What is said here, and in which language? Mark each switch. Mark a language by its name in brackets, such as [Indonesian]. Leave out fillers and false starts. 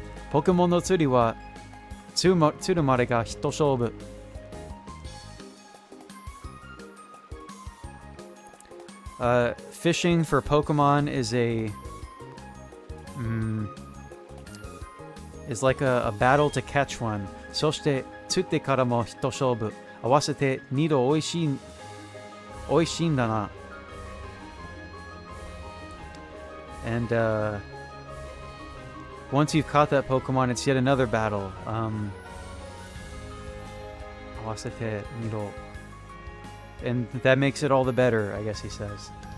[Japanese] Pokemon no tsuri wa tsuru made ga hito shoubu. [English] Fishing for Pokemon is is like a battle to catch one. [Japanese] そして釣ってからも一勝負。合わせて二度美味しいんだな。 [English] And once you've caught that Pokemon, it's yet another battle. [Japanese] 合わせて二度. [English] And that makes it all the better, I guess he says.